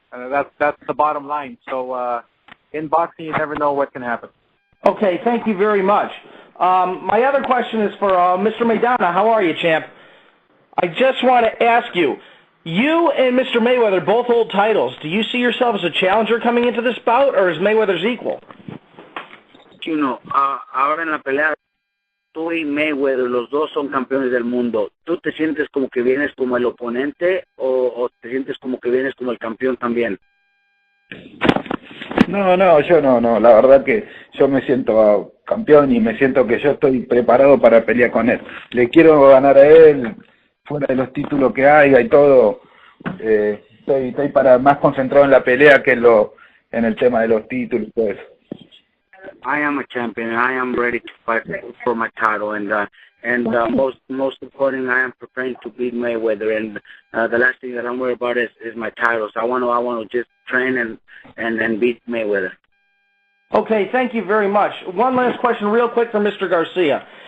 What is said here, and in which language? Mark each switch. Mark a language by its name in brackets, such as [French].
[English] That's the bottom line. So in boxing, you never know what can happen. Okay, thank you very much. My other question is for Mr. Maidana. How are you, champ? I just want to ask you, you and Mr. Mayweather both hold titles. Do you see yourself as a challenger coming into this bout, or is Mayweather's equal? [Spanish] Ahora en la pelea, tú y Mayweather, los dos son campeones del mundo. ¿Tú te sientes como que vienes como el oponente o te sientes como que vienes como el campeón también? No, yo no. La verdad que yo me siento campeón y me siento que yo estoy preparado para pelear con él. Le quiero ganar a él, fuera de los títulos que haya y todo. Estoy más concentrado en la pelea que en el tema de los títulos y todo eso. [English] I am a champion. I am ready to fight for my title, and most importantly, I am preparing to beat Mayweather. And the last thing that I'm worried about is my title. So I want to just train and beat Mayweather. Okay, thank you very much. One last question, real quick, for Mr. Garcia.